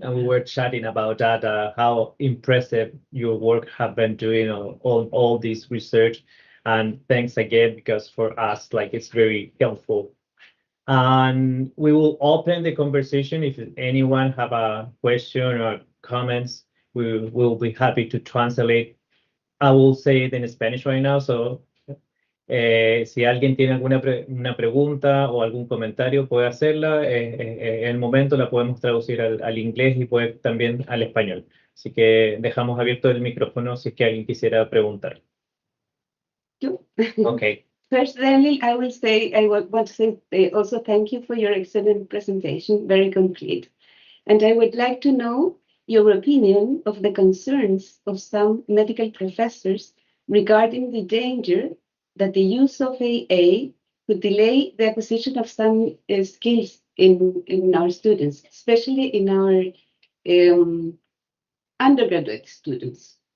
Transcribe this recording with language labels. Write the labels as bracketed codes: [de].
[en] And we were chatting about that, how impressive your work have been doing on all this research. And thanks again, because for us, like, it's very helpful. And we will open the conversation. If anyone have a question or comments, we will be happy to translate. I will say it in Spanish right now, so [es] si alguien tiene una pregunta o algún comentario, puede hacerla. En el momento la podemos traducir al inglés y puede también al español. Así que dejamos abierto el micrófono si es que alguien quisiera preguntar. [en] Okay. First, Daniel, I will say, I want to say also thank you for your excellent presentation, very complete. And I would like to know your opinion of the concerns of some medical professors regarding the danger that the use of AA could delay the acquisition of some skills in our students, especially in our undergraduate students.